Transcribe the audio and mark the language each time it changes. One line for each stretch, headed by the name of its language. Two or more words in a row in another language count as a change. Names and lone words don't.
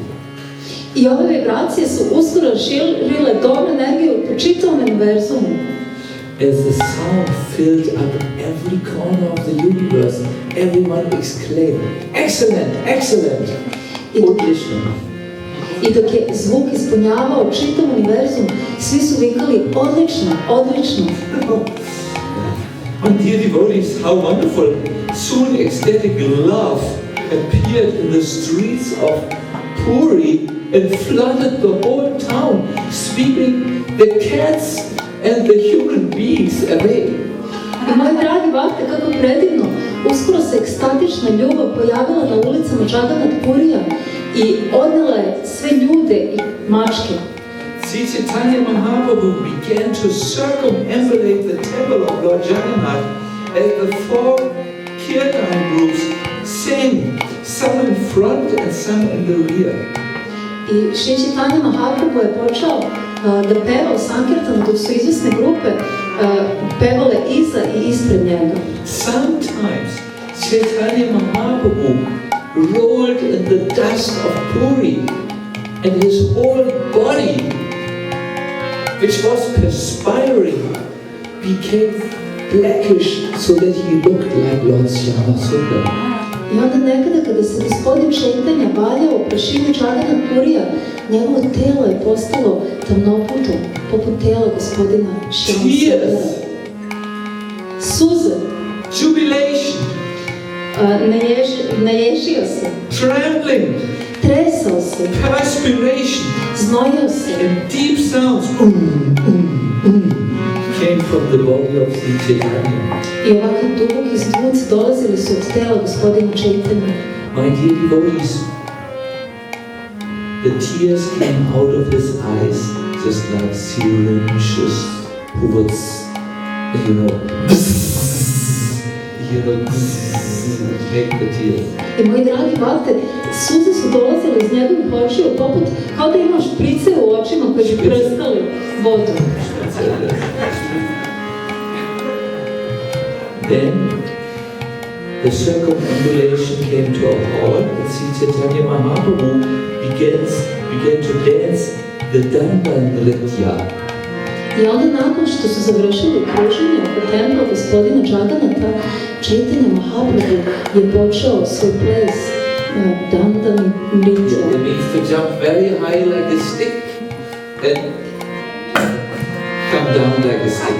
Serbian: I ove vibracije su uskoro širile dobru energiju po čitavom univerzumu.
English: As the sound filled up every corner of the universe, everyone exclaimed, "Excellent, excellent!"
Serbian: Odlično. I dok je zvuk ispunjavao čitav univerzum, svi su vikali odlično, odlično.
English: And dear devotees, how wonderful! Soon ecstatic love appeared in the streets of Puri and flooded the whole town, sweeping the cats and the human beings away.
Serbian: I moji dragi bakte, kako predivno, uskoro se ekstatična ljubav pojavila na ulicama Jagannath Purija i odnela je sve ljude i mačke.
English: Sri Chaitanya Mahaprabhu began to circumambulate the temple of Lord Jagannath as the 4 kirtan groups sang, some in front and some in the rear.
Serbian: I Sri Chaitanya Mahaprabhu je počeo da peva u Sankirtanu dok su izvjesne grupe pevale iza i ispred njega.
English: Sometimes Chaitanya Mahaprabhu rolled in the dust of Puri and his whole body, which was perspiring, became blackish so that he looked like Lord Shyama Sundar.
Serbian: I onda nekada kada se gospodin Čaitanja valjao u prašini Džagana Purija, njegovo telo je postalo tamnoputo, poput tela gospodina Šamsara. Suze.
English: Jubilation.
Serbian: Naježio se.
English: Trembling.
Serbian: Tresao se.
English: Perspiration.
Serbian: Znojio se.
English: And deep sounds came from the body of Sri Chaitanya.
Serbian: I ovakvi duboki zvuci dolazili su od tela gospodina Čaitanja.
English: My dear devotees, the tears came out of his eyes just like syringes who would, make the tears.
Serbian: I moji dragi bakte, suze su dolazile iz njegovih očiju poput kao da imaš šprice u očima koji bi prskali vodu.
English: Then the circumambulation came to a halt and Sri Chaitanya Mahaprabhu began to dance the Dandan Nritya.
Serbian: I onda nakon što su završili kruženje oko templa gospodina Džaganata, Čaitanja Mahaprabhu je počeo svoj ples Dandan Nritya.
English: It means to jump very high like a stick and come down like a stick.